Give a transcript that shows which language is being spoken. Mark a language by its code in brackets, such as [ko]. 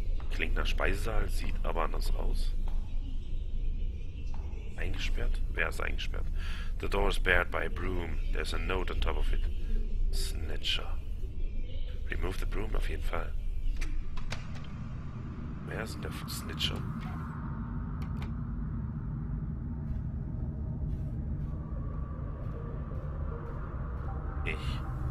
[de] Klingt nach Speisesaal, sieht aber anders aus. Eingesperrt? Wer ist eingesperrt? [en] The door is barred by a broom. There's a note on top of it. Snitcher. Remove the broom [de] auf jeden Fall. Wer ist denn der Snitcher? Ich.